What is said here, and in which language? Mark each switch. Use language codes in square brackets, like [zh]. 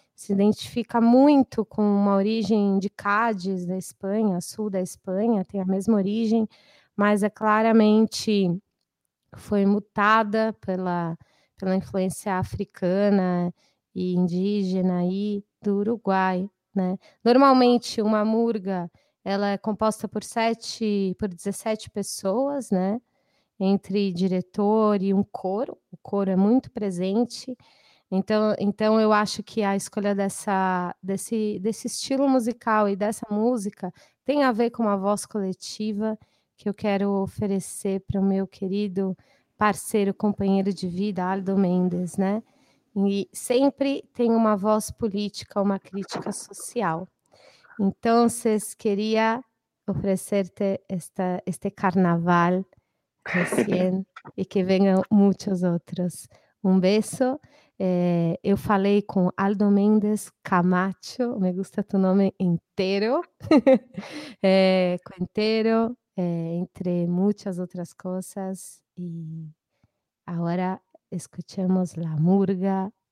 [es] Se identifica mucho con una origen de Cádiz, de España, sur de España, tiene la misma origen, pero es claramente fue mutada por la influencia africana e indígena y de Uruguay, ¿no? [pt] Normalmente, una murga ela é composta por 17 pessoas, né? Entre diretor e um coro. O coro é muito presente. Então eu acho que a escolha desse estilo musical e dessa música tem a ver com uma voz coletiva que eu quero oferecer para o meu querido parceiro, companheiro de vida, Aldo Mendes, né? E sempre tem uma voz política, uma crítica social. [es] Entonces quería ofrecerte este carnaval recién y que vengan muchos otros. Un beso. Yo hablé con Aldo Méndez Camacho, me gusta tu nombre entero, entero, entre muchas otras cosas. Y ahora escuchemos la murga